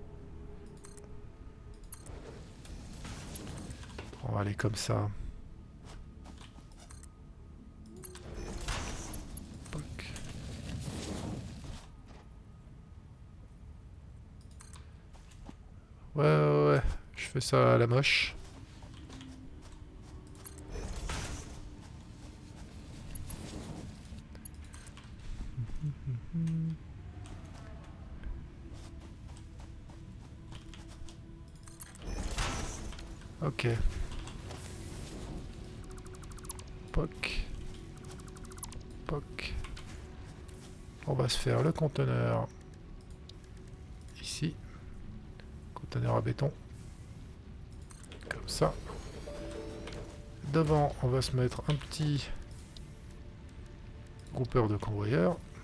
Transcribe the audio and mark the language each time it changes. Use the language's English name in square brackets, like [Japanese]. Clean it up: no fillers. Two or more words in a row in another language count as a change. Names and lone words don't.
[French] On va aller comme ça. Poc. Ouais. Je fais ça à la moche. Ok. Poc. Poc. On va se faire le conteneur ici. Conteneur à béton. Comme ça. Devant, on va se mettre un petit groupeur de convoyeurs.